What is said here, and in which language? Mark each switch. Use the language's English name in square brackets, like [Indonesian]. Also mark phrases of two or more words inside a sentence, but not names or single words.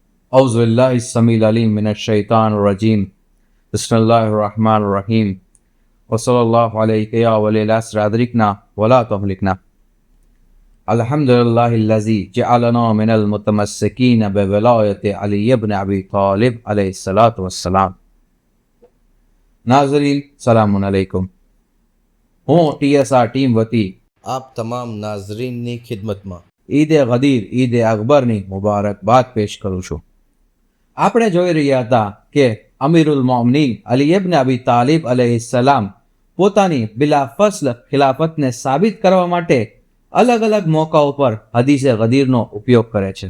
[Arabic] أعوذ بالله السميع العليم من الشيطان الرجيم بسم الله الرحمن الرحيم وصلى الله عليك يا ولي العصر أدركنا ولا تهلكنا الحمد لله الذي جعلنا من المتمسكين بولاية علي بن أبي طالب عليه الصلاة والسلام. [Urdu] ناظرین سلامٌ علیکم. [Gujarati] હું TSR ટીમ વતી આપ તમામ નાઝરીનની ખિદમતમાં ઈદે ગદીર ઈદે અકબરની મુબારકબાદ પેશ કરું છું. આપણે જોઈ રહ્યા હતા કે અમીરુલ મોમિનીન અલી ઇબ્ન અબી તાલિબ અલૈહિસ્સલામ પોતાની બિલા ફસ્લ ખિલાફતને સાબિત કરવા માટે અલગ અલગ મોકાઓ પર હદીસે ગદીરનો ઉપયોગ કરે છે.